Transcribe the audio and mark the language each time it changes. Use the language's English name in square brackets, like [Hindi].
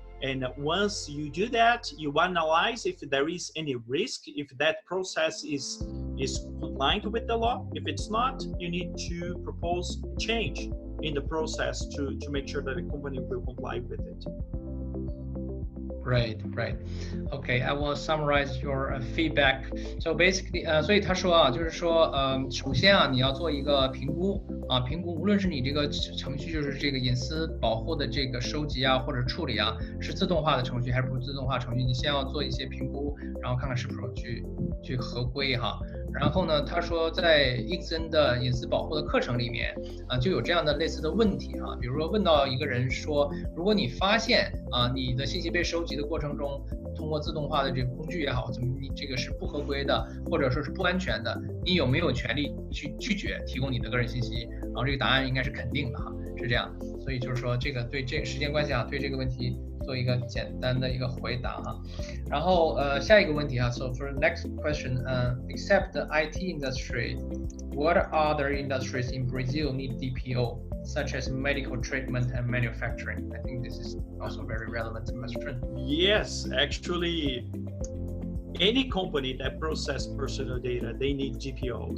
[English] And once you do that, you analyze if there is any risk, if that process is compliant with the law. If it's not, you need to propose change in the process to make sure that the company will comply with it. Right. Okay, I will summarize your feedback. So basically, [Chinese] 所以他说啊，就是说，首先啊，你要做一个评估啊，评估无论是你这个程序，就是这个隐私保护的这个收集啊或者处理啊，是自动化的程序还是不自动化程序，你先要做一些评估，然后看看是否去合规哈。然后呢，他说在 ICSIN 的隐私保护的课程里面啊，就有这样的类似的问题啊，比如说问到一个人说，如果你发现啊你的信息被收集的过程中，通过自动化的这个工具也好，怎么你这个是不合规的，或者说是不安全的，你有没有权利去拒绝提供你的个人信息？然后这个答案应该是肯定的哈，是这样。所以就是说这个对这个时间关系啊，对这个问题做一个简单的一个回答哈。然后下一个问题啊 [English] ，so for the next question, except the IT industry, what other industries in Brazil need DPO, such as medical treatment and manufacturing? I think this is also very relevant question. Yes, actually, any company that process personal data, they need DPO.